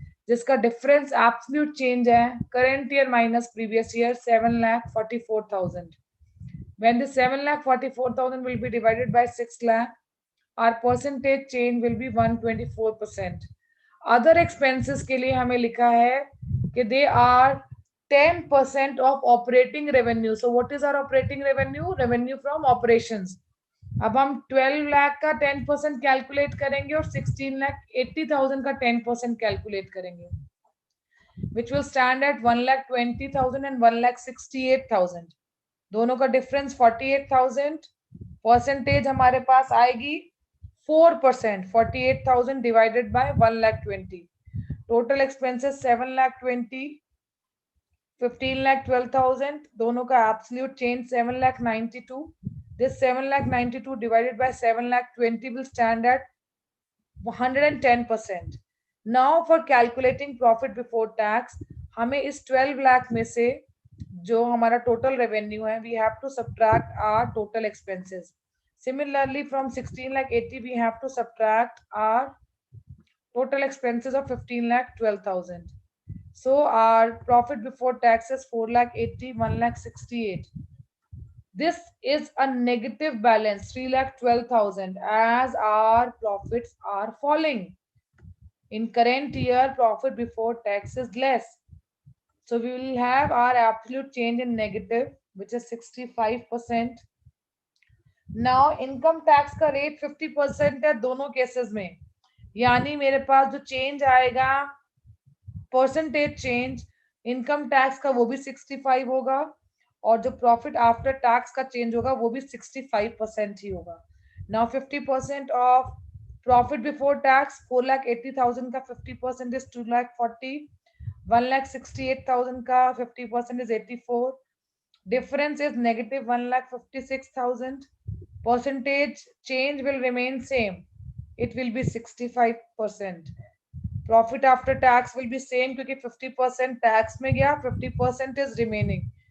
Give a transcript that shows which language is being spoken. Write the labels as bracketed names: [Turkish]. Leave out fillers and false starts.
[English] जिसका difference absolute change है current year minus previous year 7,44,000. When the 7,44,000 will be divided by 6 lakh, our percentage change will be 124%. Other expenses [Hindi] के लिए हमें लिखा है कि [English] they are 10% of operating revenue. So what is our operating revenue? Revenue from operations. [Hindi] अब हम 12 लाख का 10% calculate करेंगे और 16,80,000 का 10% कैलकुलेट करेंगे, [English] which will stand at 1,20,000 and 1,68,000. [Hindi] दोनों का डिफरेंस 48,000. परसेंटेज हमारे पास आएगी 4%. 48,000 डिवाइडेड बाय 1,20,000. Total expenses 7,20,000, 15,12,000. दोनों का absolute change 7,92,000. [English] This 7,92,000 divided by 7,20,000 will stand at 110%. Now for calculating profit before tax, [Hindi] हमें इस 12 लाख में से जो हमारा टोटल रेवेन्यू है, [English] we have to subtract our total expenses. Similarly, from 16,80,000 we have to subtract our total expenses of 15,12,000. So our profit before tax is 4,80,000, 1,68,000. This is a negative balance, 3,12,000, as our profits are falling. In current year, profit before tax is less. So we will have our absolute change in negative, which is 65%. [Hindi] Now income tax का rate 50% है दोनों cases में, यानी मेरे पास जो change आएगा percentage change income tax का वो भी 65 होगा, और जो प्रॉफिट आफ्टर टैक्स का चेंज होगा वो भी 65% ही होगा. [English] Now 50% off profit before tax 4,80,000 का 50% is 2,40,000. 1,68,000 का 50% is 84. Difference is negative 1,56,000. Percentage change will remain same. It will be 65%. Profit after tax will be same क्योंकि 50% tax [Hindi] में गया, [English] 50% is remaining.